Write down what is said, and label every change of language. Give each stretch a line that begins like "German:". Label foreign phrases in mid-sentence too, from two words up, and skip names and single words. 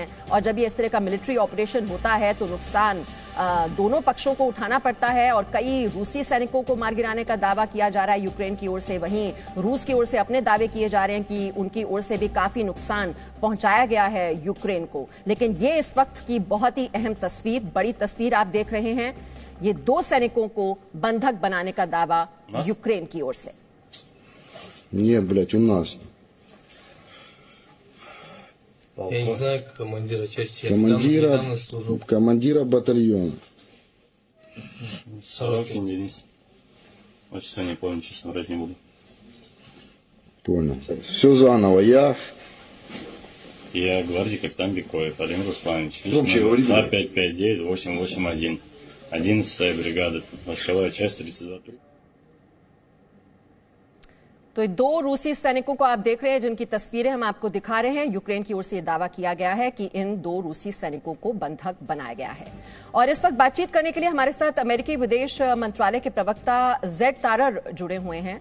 Hindi: और जब ये इस तरह का
English: military operation
Hindi: होता है तो नुकसान दोनों पक्षों को उठाना पड़ता है और कई रूसी सैनिकों को मार गिराने का दावा किया जा रहा है यूक्रेन की ओर से। वहीं रूस की ओर से अपने दावे किए जा रहे हैं कि उनकी ओर से भी काफी नुकसान पहुंचाया गया है यूक्रेन को। लेकिन ये इस वक्त की बहुत ही अहम तस्वीर, बड़ी तस्वीर आप देख रहे हैं। ये 2 सैनिकों को बंधक बनाने का दावा यूक्रेन की ओर से।
Russian: Нет, блядь, у нас. Я не знаю командира части. Я недавно служил. Командира батальона. Сорокин Денис. Отчество не помню, честно, врать не буду. Понял. Все заново. Я гвардии капитан Бекоев Владимир Русланович. Громче говорите. 2559-881. 11-я бригада. Войсковая часть 32.
Hindi: तो 2 रूसी सैनिकों को आप देख रहे हैं जिनकी तस्वीरें हम आपको दिखा रहे हैं। यूक्रेन की ओर से यह दावा किया गया है कि इन 2 रूसी सैनिकों को बंधक बनाया गया है। और इस वक्त बातचीत करने के लिए हमारे साथ अमेरिकी विदेश मंत्रालय के प्रवक्ता जेड तारर जुड़े हुए हैं।